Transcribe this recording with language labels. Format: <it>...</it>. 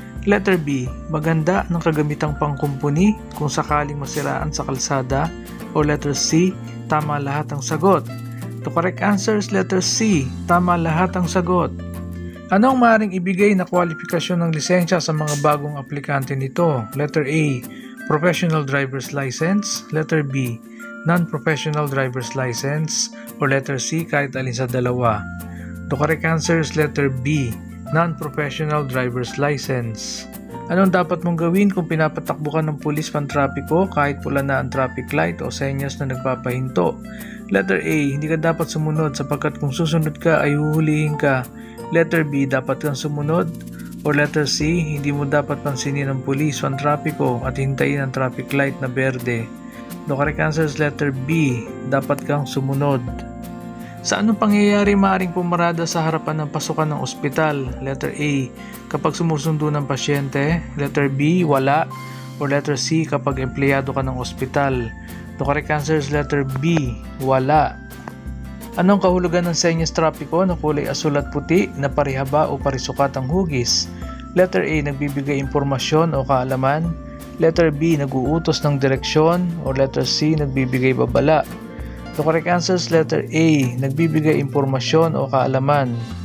<tl>Letter B, maghanda ng kagamitang pangkumpuni kung sakaling masiraan sa kalsada. O letter C, tama lahat ang sagot.</tl> <en>The correct answer is letter C,</en> <tl>tama lahat ang sagot. Ano ang maaaring ibigay na kwalifikasyon ng lisensya sa mga bagong aplikante nito?</tl> <en>Letter A, professional driver's license. Letter B, non-professional driver's license. Or letter C,</en> <tl>kahit alin sa dalawa.</tl> <en>The correct answer is letter B, non-professional driver's license.</en> <tl>Anong dapat mong gawin kung pinapatakbo ka ng pulis pantrapiko kahit pula na ang traffic light o senyas na nagpapahinto? Letter A, hindi ka dapat sumunod sapagkat kung susunod ka ay huhulihin ka. Letter B, dapat kang sumunod.</tl> <en>Or letter C,</en> <tl>hindi mo dapat pansinin ng pulis pantrapiko at hintayin ang traffic light na berde.</tl> <en>The correct answer is letter B,</en> <tl>dapat kang sumunod. Sa anong pangyayari maaaring pumarada sa harapan ng pasukan ng ospital? Letter A, kapag sumusundo ng pasyente. Letter B, wala.</tl> <en>Or letter C,</en> <tl>kapag empleyado ka ng ospital.</tl> <en>The correct answer is letter B, wala.</en> <tl>Anong kahulugan ng senyas trapiko na kulay asul at puti na parihaba o parisukat ang hugis? Letter A, nagbibigay impormasyon o kaalaman. Letter B, nag-uutos ng direksyon.</tl> <en>Or letter C,</en> <tl>nagbibigay babala.</tl> <en>The correct answer is letter A,</en> <tl>nagbibigay impormasyon o kaalaman.</tl>